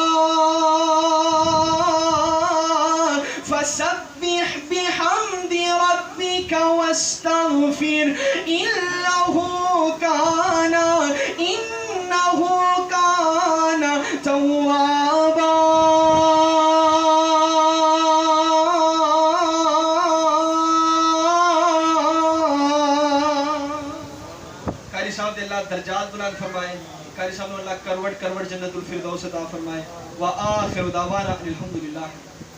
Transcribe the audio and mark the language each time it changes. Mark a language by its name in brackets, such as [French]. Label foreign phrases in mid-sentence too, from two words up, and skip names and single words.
[Arabic] فسبح بحمد ربك واستغفر إنه كان توابا. [Sindhi] कारी साहब अल्लाह दर्जात बुलंद फरमाए, कारी साहब अल्लाह करवट [Arabic] جنة الفردوس [Sindhi] अता फरमाए। [Arabic] وآخر دعوانا الحمد لله.